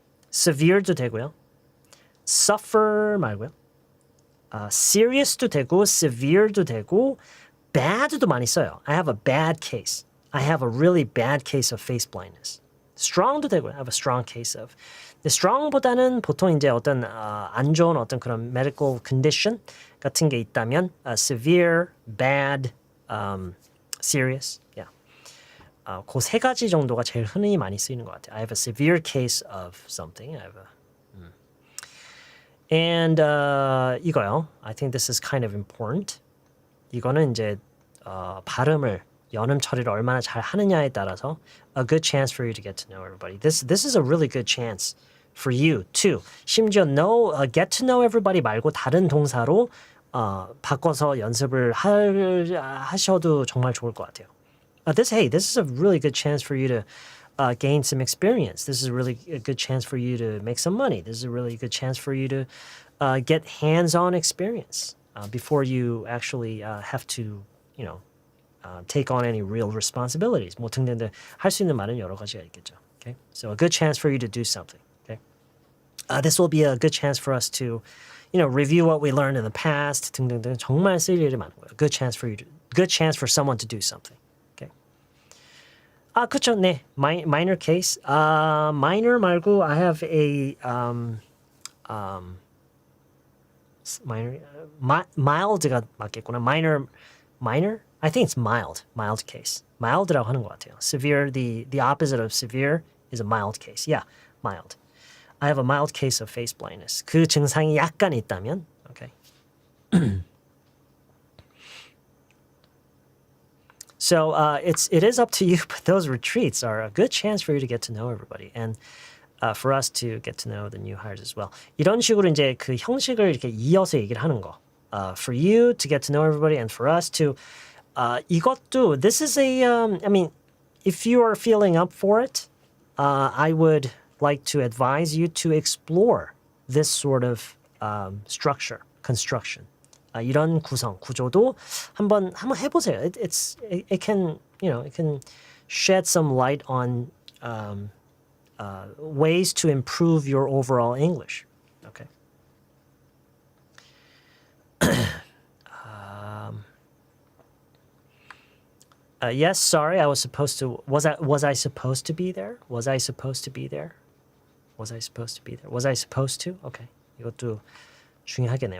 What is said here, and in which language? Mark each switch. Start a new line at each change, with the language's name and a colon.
Korean: severe도 되고요. suffer 말고요. serious도 되고 severe도 되고 bad도 많이 써요.
English: I have a bad case. I have a really bad case of face blindness.
Korean: strong도 되고요.
English: I have a strong case of.
Korean: 근데 strong보다는 보통 이제 어떤 안 좋은 어떤 그런 medical condition 같은 게 있다면 severe, bad, serious. Yeah. 그 세 가지 정도가 제일 흔히 많이 쓰이는 것 같아요.
English: I have a severe case of something. I have a And 이거요. I think this is kind of important.
Korean: 이거는 이제 발음을 연음 처리를 얼마나 잘 하느냐에 따라서
English: a good chance for you to get to know everybody. This is a really good chance for you to 심지어 get to know everybody
Korean: 말고 다른 동사로 바꿔서 연습을 하셔도 정말 좋을 것 같아요.
English: this is a really good chance for you to gain some experience. This is a really a good chance for you to make some money. This is a really good chance for you to get hands-on experience before you actually have to, take on any real responsibilities.
Korean: 뭐 등등등 할 수 있는 말은 여러 가지가 있겠죠.
English: Okay, so a good chance for you to do something. Okay, this will be a good chance for us to, review what we learned in the past.
Korean: 등등등 정말 쓸 일이 많은 거예요.
English: Good chance for someone to do something. Okay. 그쵸, 네, minor case. Minor 말고 I have a minor, mild가 맞겠구나. Minor. I think it's mild case.
Korean: Mild라고 하는 것 같아요.
English: Severe, the opposite of severe is a mild case. Yeah, mild. I have a mild case of face blindness.
Korean: 그 증상이 약간 있다면, okay.
English: So it is up to you, but those retreats are a good chance for you to get to know everybody and for us to get to know the new hires as well.
Korean: 이런 식으로 이제 그 형식을 이렇게 이어서 얘기를 하는 거.
English: For you to get to know everybody and for us to 이것도 this is a I mean, if you are feeling up for it, I would like to advise you to explore this sort of structure, construction.
Korean: 이런 구조도 한번 해보세요.
English: It can it can shed some light on ways to improve your overall English. Okay. Yes, sorry, I was supposed to. Was I supposed to be there? Was I supposed to be there? Was I supposed to be there? Was I supposed to?
Korean: Okay, 이것도 중요하겠네요.